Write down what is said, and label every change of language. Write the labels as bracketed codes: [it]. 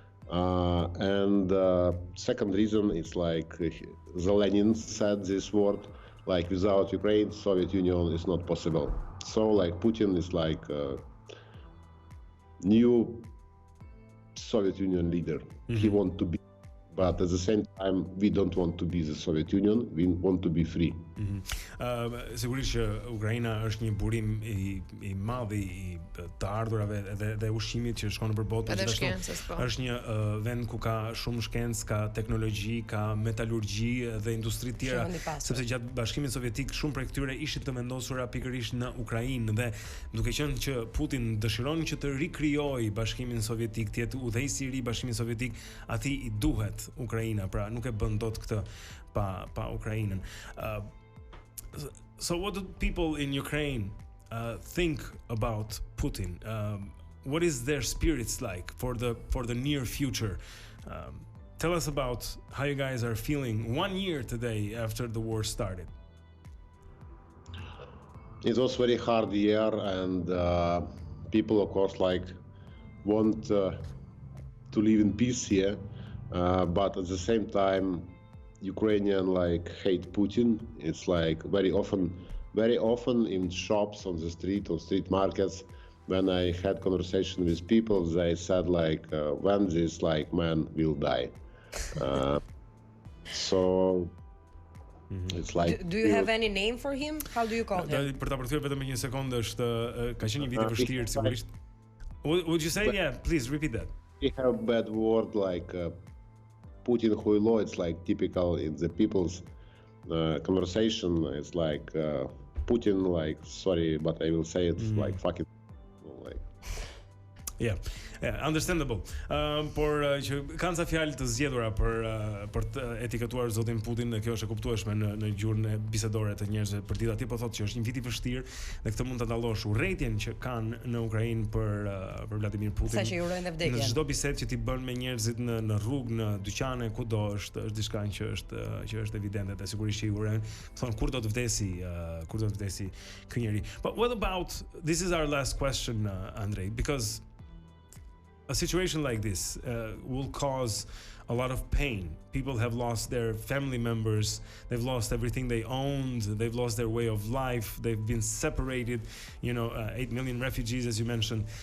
[en] And second reason is like Lenin said this word, like, without Ukraine, Soviet Union is not possible. So like Putin is like new Soviet Union leader. He wants to be, but at the same time we don't want to be the Soviet Union, we want to be free. [sq] Sigurisht që Ukraina është një burim i madh i të ardhurave dhe ushqimit që shkon nëpër botë, është një vend ku ka shumë shkencë, ka teknologji, ka metalurgji dhe industri të tjera, sepse gjatë Bashkimit Sovjetik shumë prej këtyre ishin të vendosura pikërisht në Ukrainë, dhe duke qenë që Putin dëshiron që të rikrijojë Bashkimin Sovjetik, të jetë udhëheqësi i ri Bashkimit Sovjetik, atij i duhet Ukraina, pra nuk e bën dot këtë pa Ukrainën. [en] So what do people in Ukraine think about Putin? What is their spirits like for the near future? tell us about how you guys are feeling 1 year today after the war started. It was very hard year, and people, of course, like want to live in peace here, but at the same time, Ukrainian like hate Putin. It's like very often in shops on the street, on street markets, when I had conversation with people, they said like, when this like man will die. So it's like. Do you have any name for him? How do you call him? [sq] Për ta përthyer vetëm një sekondë, është ka qenë një vit I vështirë sigurisht. [en] Would you say yeah, please repeat that. We have bad word like Putin хуйло. It's like typical in the people's conversation. It's like Putin like, sorry, but I will say it like fucking like. Yeah, understandable. [sq] Por që kanë ca fjalë të zgjedhura për të etikatuar zotin Putin, dhe kjo është e kuptueshme në gjuhën e bisedore të njerëzve për ditë aty, po thotë që është një vit I vështirë dhe këtë mund ta dallosh urrëtitjen që kanë në Ukrainë për Vladimir Putin. Sa që I urojnë vdekjen. Në çdo bisedë që ti bën me njerëzit në rrugë, në dyqane, kudo, është diçka që është evidente dhe sigurisht që I urojnë. Thonë kur do të vdesi ky njeri. [en] But what about, this is our last question, Andrei, because a situation like this will cause a lot of pain. People have lost their family members, they've lost everything they owned, they've lost their way of life, they've been separated, 8 million refugees as you mentioned.